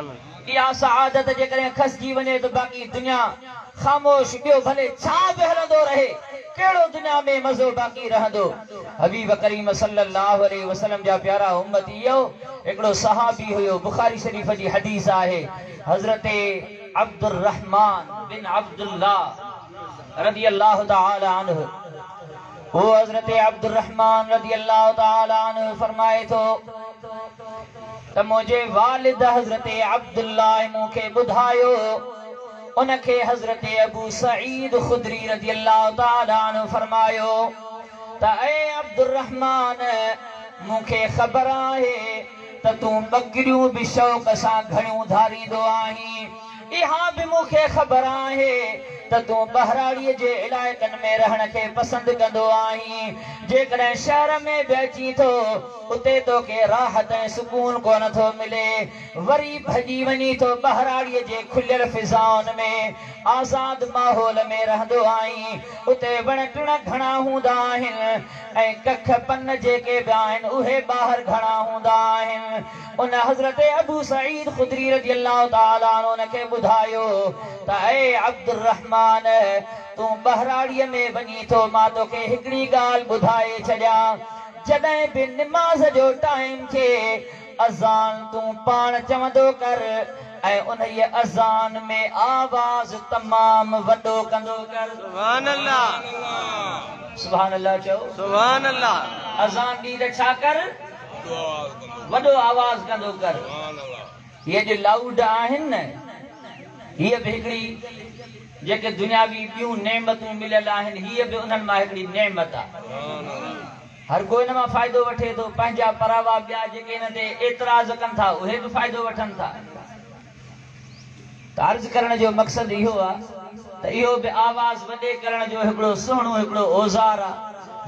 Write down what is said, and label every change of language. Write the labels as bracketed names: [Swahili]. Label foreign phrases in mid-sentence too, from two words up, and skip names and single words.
[Sindhi] इहा सआदत जेकॾहिं खसिजी वञे त बाक़ी दुनिया ख़ामोश, ॿियो भले छा बि हलंदो रहे, कहिड़ो दुनिया में मज़ो बाक़ी रहंदो। हबीब करीम [Arabic] صلى الله عليه وسلم [Sindhi] जा प्यारा उम्मतियो, हिकिड़ो सहाबी हुयो, बुखारी शरीफ जी हदीस आहे, हज़रत अब्दुर्रहमान बिन अब्दुल्लाह [Arabic] رضي الله تعالى عنه. [Sindhi] वो हज़रत अब्दुर्रहमान [Arabic] رضي الله تعالى عنه [Sindhi] फरमाए थो त मुंहिंजे वालिद हज़रत अब्दुल्लाह मूंखे ॿुधायो, उनखे हज़रत अबू सईद खुदरी [Arabic] رضي الله تعالى عنه [Sindhi] फरमायो त ऐ अब्दुर्रहमान, मूंखे ख़बर आहे त तूं बकरियूं बि शौक़ सां घणियूं धारींदो आहीं। इहा बि मूंखे ख़बर आहे त तूं बहराड़ीअ जे इलाइक़नि में रहण खे पसंदि कंदो आहीं। जेकॾहिं शहर में बि अची थो उते तोखे राहत ऐं सुकून कोन थो मिले, वरी भॼी वञी थो बहराड़ीअ जे खुलियल फिज़ाउनि में, आज़ाद माहौल में रहंदो आहीं। उते वण टिण घणा हूंदा आहिनि ऐं कख पन जेके बि आहिनि उहे ॿाहिरि घणा हूंदा आहिनि। उन हज़रत अबू सईद खुदरी [Arabic] رضي الله تعالى عنه [Sindhi] उनखे ॿुधायो त ऐ अब्दुर्रहमान, तूं बहराड़ीअ में वञी थो, मां तोखे हिकिड़ी ॻाल्हि ॿुधाए छॾियां, जॾहिं बि निमाज़ जो टाइम थिए अज़ान तूं पाण चवंदो कर ऐं उन अज़ान में आवाज़ तमामु वॾो कंदो कर। [Arabic] سبحان الله، سبحان الله चओ, سبحان الله. [Sindhi] अज़ान ॾी त छा कर, वॾो आवाज़ कंदो कर। ये जो लाउड आहिनि न, हीअ बि हिकिड़ी जेके दुनियावी ॿियूं नेमतूं मिलियल आहिनि, हीअ बि उन्हनि मां हिकिड़ी नेमत आहे। हर कोई इन मां फ़ाइदो वठे थो। पंहिंजा परावा ॿिया जेके हिन ते एतिराज़ कनि था उहे बि फ़ाइदो वठनि था। त अर्ज़ करण जो मक़सदु इहो आहे त इहो बि आवाज़ वॾे करण जो हिकिड़ो सुहिणो हिकिड़ो औज़ार आहे।